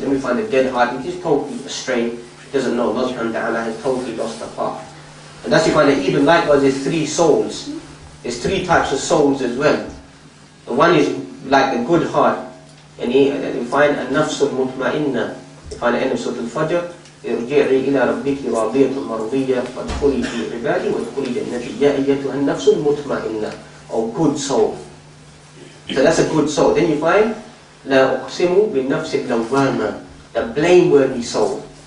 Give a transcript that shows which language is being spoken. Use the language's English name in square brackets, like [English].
[English] Then we find the dead heart, which is totally astray, doesn't know Allah subhanahu wa ta'ala, has totally lost the path. And that's you find that even likewise there's three souls. There's three types of souls as well. The one is like the good heart, and you find a nafsul mutma'inna. You find the end of Surah Al-Fajr, [Arabic] ارجعي إلى ربك راضية مرضية فادخلي في عبادي وادخلي جنتي يا أيتها النفس المطمئنة, [English] or good soul. So that's a good soul. Then you find [Arabic] لا أقسم بالنفس اللوامة, [English] the blameworthy soul.